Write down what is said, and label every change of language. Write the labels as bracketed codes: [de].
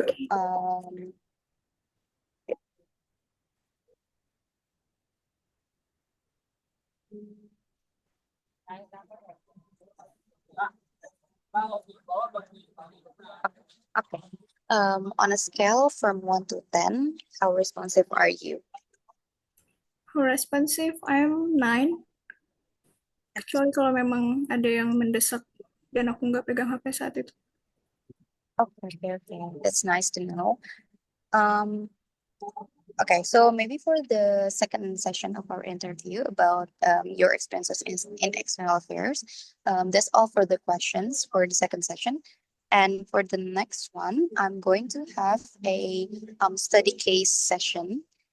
[en] Um, okay. On a scale from 1 to 10, how responsive are you? How responsive? I'm 9. [id] Kecuali kalau memang ada yang mendesak dan aku nggak pegang HP saat itu. [en] Okay, okay. That's nice to know. Um, okay, so maybe for the second session of our interview about your experiences in external affairs, that's all for the questions for the second session. And for the next one, I'm going to have a study case session.